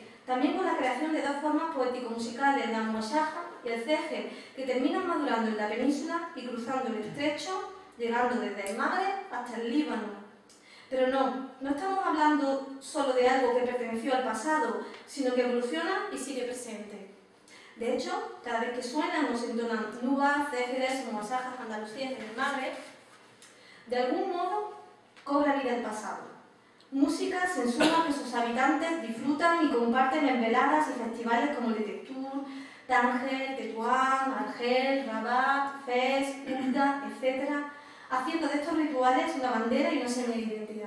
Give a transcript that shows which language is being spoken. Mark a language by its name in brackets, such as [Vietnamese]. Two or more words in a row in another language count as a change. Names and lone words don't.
[Spanish] También con la creación de dos formas poético-musicales, la muashaja y el ceje, que terminan madurando en la península y cruzando el estrecho, llegando desde el Magreb hasta el Líbano. Pero no estamos hablando solo de algo que perteneció al pasado, sino que evoluciona y sigue presente. De hecho, cada vez que suenan o se entonan nubas, cégeres o muasajas andalusíes en el Magreb, de algún modo cobra vida el pasado. Músicas en suma que sus habitantes disfrutan y comparten en veladas y festivales como el de Tectur, Tánger, Tetuán, Argel, Rabat, Fez, Ulda, etc., haciendo de estos rituales una bandera y una seña de identidad.